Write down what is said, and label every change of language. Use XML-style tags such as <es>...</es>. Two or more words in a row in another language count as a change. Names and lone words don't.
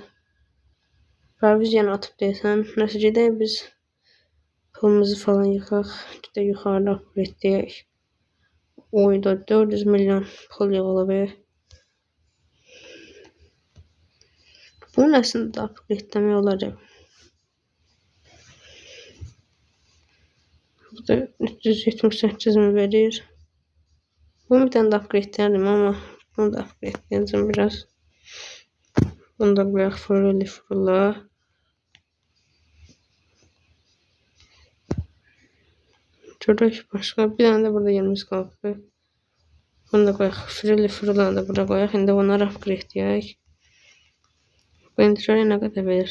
<az>Pərviz yenə atıb deyəsən. Nəsə gedək biz pulumuzu falan yıxaq. Gedək yuxarıda upgrade deyək. Oyda 400 milyon pul yığılıb. Bunun əslində upgrade demək olacaq. Bu da 378 mi verir?</az> <tr>Bunu bir tane de upgrade derdim ama bunu da upgrade edeceğim biraz.</tr> <az>Bunu da qoyaq Freely. Görək başqa. Bir tane de burada yerimiz qaldı. Bunu da qoyaq Freely da burada qoyaq. İndi bunları upgrade deyək. Bu indi görək nə qədər verir.</az>